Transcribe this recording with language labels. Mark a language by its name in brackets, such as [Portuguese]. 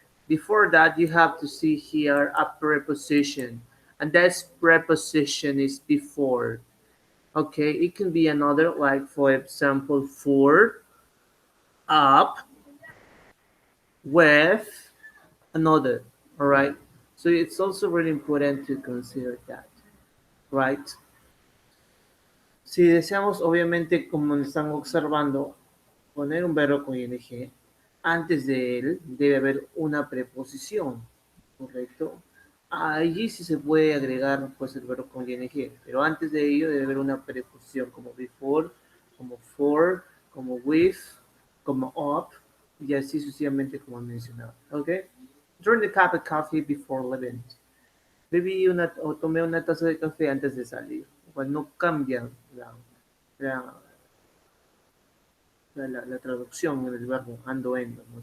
[English] Before that, you have to see here a preposition, and that preposition is before. Okay, it can be another, like for example, for, up, with, another. All right. So it's also really important to consider that, right? [Spanish] Si deseamos, obviamente, como están observando, poner un verbo con ing, antes de él debe haber una preposición, ¿correcto? Allí sí se puede agregar pues el verbo con ing, pero antes de ello debe haber una preposición como before, como for, como with, como up, y así sucesivamente como mencionado. ¿Ok? [English] Drink a cup of coffee before leaving. [Spanish] Bebí o tomé una taza de café antes de salir. Igual no cambia la, la traducción del verbo ando endo, ¿no?